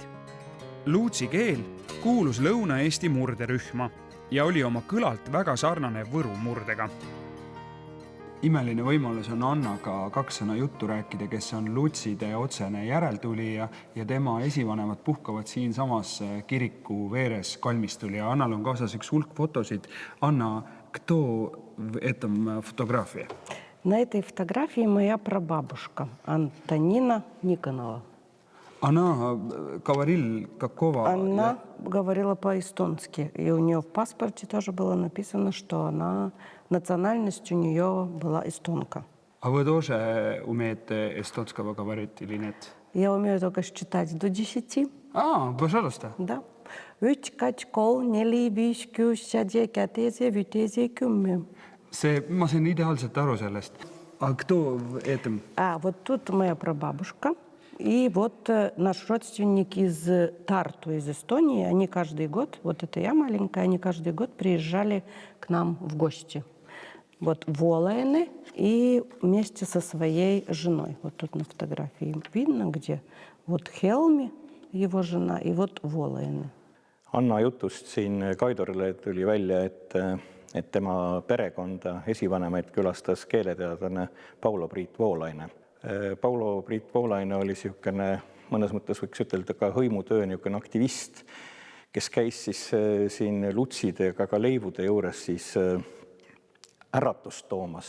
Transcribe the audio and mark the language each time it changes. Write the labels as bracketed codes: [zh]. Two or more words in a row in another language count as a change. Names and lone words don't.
[et] Luutsi keel kuulus Lõuna-Eesti murderühma ja oli oma kõlalt väga sarnane Võru murdega. Imeline võimalus on Annaga 2 sõna juttu rääkida, kes on Luutside otsene järeltulija ja tema esivanemad puhkavad siin samas kiriku veeres kalmistul ja Annal on kaasas üks hulk fotosid. Anna, [ru] кто в этом фотографии? На этой фотографии моя прабабушка Антонина Никонова. Она говорила какого? Она говорила по-эстонски, и у нее в паспорте тоже было написано, что она национальность у нее была эстонка. А вы тоже умеете эстонского говорить или нет? Я умею только считать до 10. Пожалуйста. Да, 1, 2, 3, 4, 5, 6, 7, 8, 10. [et] Ma sain ideaalselt aru sellest. [ru] А кто этом? Вот тут моя прабабушка. И вот наш родственник из Тарту, из Эстонии, они каждый год, вот это я маленькая, они каждый год приезжали к нам в гости. Вот Волайны и вместе со своей женой. Вот тут на фотографии видно, где вот Helmi, его жена, и вот Волайны. [et] Anna jutust siin Kaidorile tuli välja, et tema perekonda esivanemaid külastas keeleteadlane Paulo-Priit Voolaine. Paulo-Priit Voolaine oli niisugune, mõnes mõttes võiks ütelda ka hõimutöö niisugune aktivist, kes käis siis siin lutside ja ka leivude juures siis äratust toomas.